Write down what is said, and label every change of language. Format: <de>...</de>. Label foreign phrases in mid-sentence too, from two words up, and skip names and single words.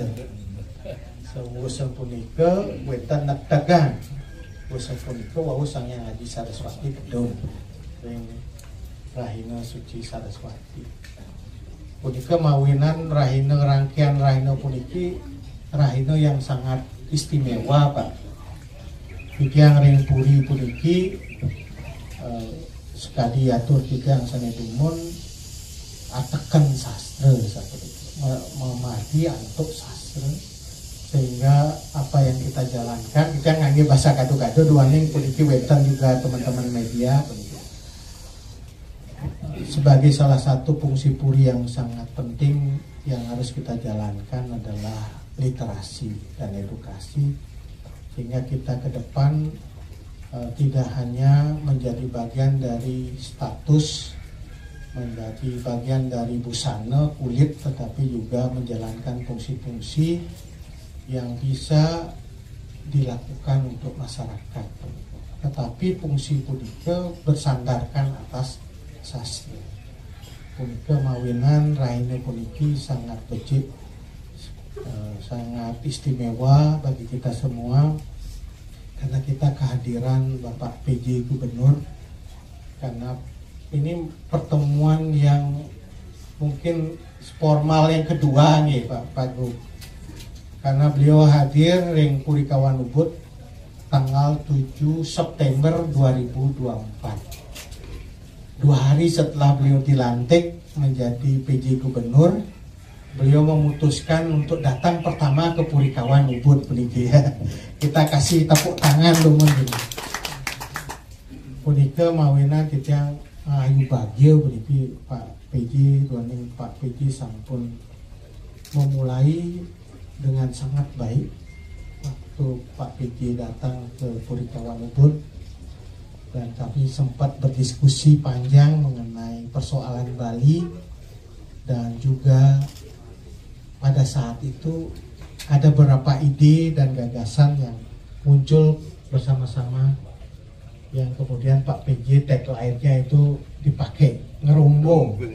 <ban>Suwus sapunika wetan nak dagang. Suwus sapunika wau sang Hyang Adi Saraswati gedung ring Rahina Suci Saraswati. Punika mawinan rahina rangkaian rahina puniki rahina</ban> <id>yang sangat istimewa Pak.</id> <ban>Tigang ring puri puniki sekali atur tigang sane dumun atekan sastra sapuniki memadi antuk sastra</ban> <id>sehingga apa yang kita jalankan kita</id> <ban>ngangge</ban> <id>bahasa kado-kado</id> <ban>duaning puniki wetan</ban> <id>juga teman-teman media</id> <ban>puniki.</ban> <id>Sebagai salah satu fungsi puri yang sangat penting yang harus kita jalankan adalah literasi dan edukasi sehingga kita ke depan tidak hanya menjadi bagian dari status, menjadi bagian dari busana kulit, tetapi juga menjalankan fungsi-fungsi yang bisa dilakukan untuk masyarakat. Tetapi fungsi punika bersandarkan atas sastra.</id> <ban>Punika mawinan raine puniki sangat becik,</ban> <id>sangat istimewa bagi kita semua karena kita kehadiran Bapak PJ Gubernur, karena ini pertemuan yang mungkin formal yang kedua nih Pak Gub, karena beliau hadir ring Puri Kawan Ubud tanggal 7 September 2024. 2 hari setelah beliau dilantik menjadi PJ Gubernur, beliau memutuskan untuk datang pertama ke Puri Kawan Ubud puniki. Kita kasih tepuk tangan lumun gitu.</id> <ban>Punika mawinan titiang ayu bahagia puniki Pak PJ duaning Pak PJ sampun</ban> <id>memulai dengan sangat baik waktu Pak PJ datang ke Puri Kawan Ubud. Dan kami sempat berdiskusi panjang mengenai persoalan Bali dan juga pada saat itu ada beberapa ide dan gagasan yang muncul bersama-sama yang kemudian Pak PJ tagline-nya itu dipakai ngerombo.</id>